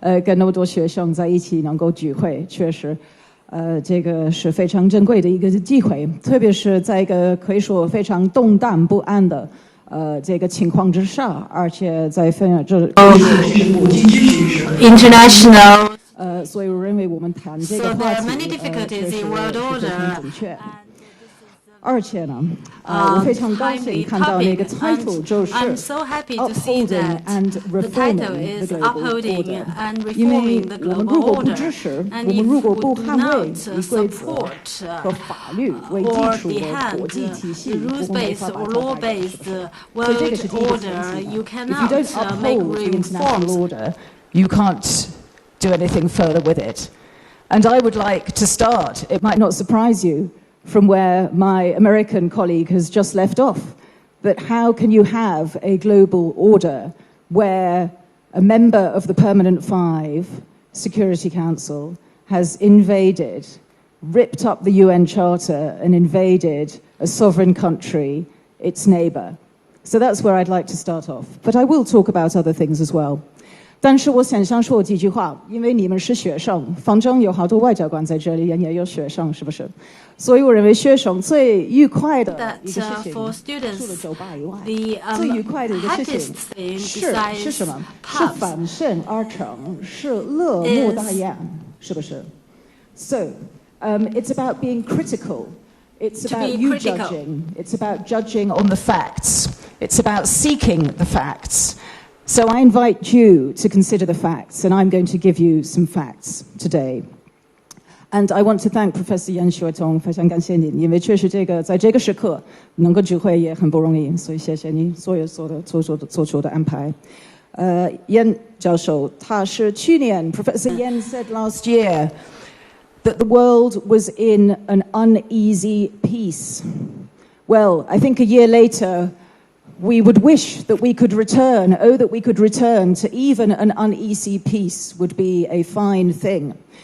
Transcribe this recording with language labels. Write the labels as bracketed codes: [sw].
[zh] 跟那么多学生在一起能够聚会，确实，这个是非常珍贵的一个机会，特别是在一个可以说非常动荡不安的。这个情况之下，而且在这 [en] international [zh] 所以我认为我们谈这个话题，确实很准确。而且呢，我非常高兴看到那个 title 就是 [en] upholding and reforming the global order。 [zh] 因为我们如果不支持，我们如果不捍卫以规则和法律为基础的国际体系，我们没法把它打开。所以这个是第一个前提。 [en] If you don't uphold the international order, you can't do anything further with it. And I would like to start, it might not surprise you, from where my American colleague has just left off. That how can you have a global order where a member of the Permanent Five Security Council has invaded, ripped up the UN Charter and invaded a sovereign country, its neighbour? So that's where I'd like to start off. But I will talk about other things as well. [zh] 但是我想先说几句话，因为你们是学生，反正有好多外交官在这里，也有学生，是不是？所以我认为学生最愉快的一个事情，除了酒吧以外，最愉快的一个事情是什么？是反身而成，是乐莫大焉，是不是 ？ [en] So, it's about being critical. It's about you judging. It's about judging on the facts. It's about seeking the facts. So I invite you to consider the facts, and I'm going to give you some facts today. And I want to thank Professor Yan Shuitong， [zh] 非常感谢您，因为确实在这个时刻能够聚会也很不容易，所以谢谢你所有做出的安排。 [en] Yan [zh] 教授，他是去年 [en] Professor Yan said last year that the world was in an uneasy peace. Well, I think a year later,we would wish that we could return, that we could return to even an uneasy peace would be a fine thing.